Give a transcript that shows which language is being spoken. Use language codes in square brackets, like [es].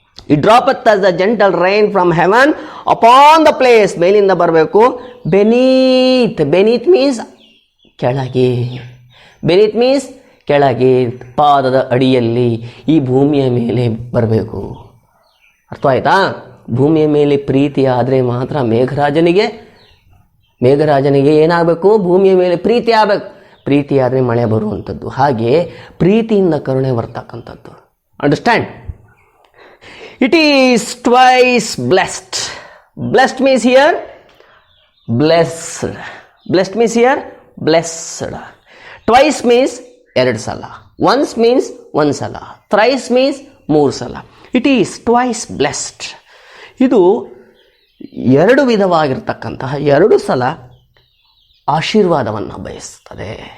[en] It droppeth as the gentle rain from heaven upon the place. [kn] ಮೇಲಿಂದ ಬರಬೇಕು. [en] beneath. beneath means ಕೆಳಗೆ. beneath means [kn] ಕೆಳಗೆ, ಪಾದದ ಅಡಿಯಲ್ಲಿ, ಈ ಭೂಮಿಯ ಮೇಲೆ ಬರಬೇಕು. ಅರ್ಥ ಆಯ್ತಾ? ಭೂಮಿಯ ಮೇಲೆ ಪ್ರೀತಿ ಆದರೆ ಮಾತ್ರ ಮೇಘರಾಜನಿಗೆ ಏನಾಗಬೇಕು? ಭೂಮಿಯ ಮೇಲೆ ಪ್ರೀತಿ ಆಗಬೇಕು. ಪ್ರೀತಿ ಆದರೆ ಮಳೆ ಬರುವಂಥದ್ದು. ಹಾಗೆ ಪ್ರೀತಿಯಿಂದ ಕರುಣೆ ಬರ್ತಕ್ಕಂಥದ್ದು. Understand? [en] It is twice blessed. Blessed means here blessed. Blessed means here blessed. Twice means [kn] ಎರಡು ಸಲ. [en] Once means [kn] ಒಂದು ಸಲ. [en] Thrice means [kn] ಮೂರು ಸಲ. [en] It is twice blessed. [kn] ಇದು ಎರಡು ವಿಧವಾಗಿರ್ತಕ್ಕಂತಹ, ಎರಡು ಸಲ ಆಶೀರ್ವಾದವನ್ನು ಬಯಸ್ತದೆ.